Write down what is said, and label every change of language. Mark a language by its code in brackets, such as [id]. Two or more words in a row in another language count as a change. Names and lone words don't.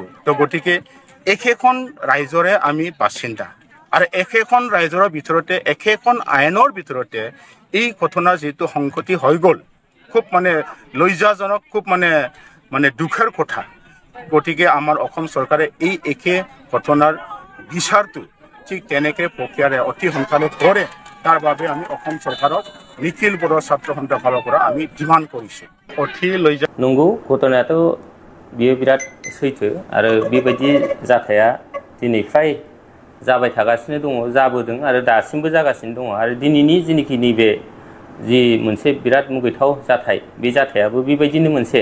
[as] তো গতিকে একেখন ৰাইজৰে আমি বাসিন্দা আৰু একেখন ৰাইজৰ ভিতৰতে একেখন আইনৰ ভিতৰতে এই ঘটনা যিটো সংঘটি হৈ গ'ল, খুব মানে লজ্জাজনক, খুব মানে দুখৰ কথা। গতিকে আমাৰ অসম চৰকাৰে এই একে ঘটনাৰ বিচাৰটো ঠিক তেনেকৈ প্ৰক্ৰিয়াৰে অতি সোনকালে কৰে, তাৰ বাবে আমি অসম চৰকাৰক নিখিল বড়ো ছাত্ৰ সন্থাৰ ফালৰ পৰা আমি ডিমাণ্ড কৰিছোঁ। অতি লজ্জা [brx] नंगौ घटनायाथ' बियो बिराद सैथो आरो बेबायदि जाथाया दिनै फ्राय जाबाय थागासिनो दङ, जाबोदों आरो दासिमबो जागासिनो दङ। आरो दिनैनि जेनोखि नैबे जि मोनसे बिराद मुगैथाव जाथाय, बे जाथायाबो बेबायदिनो मोनसे।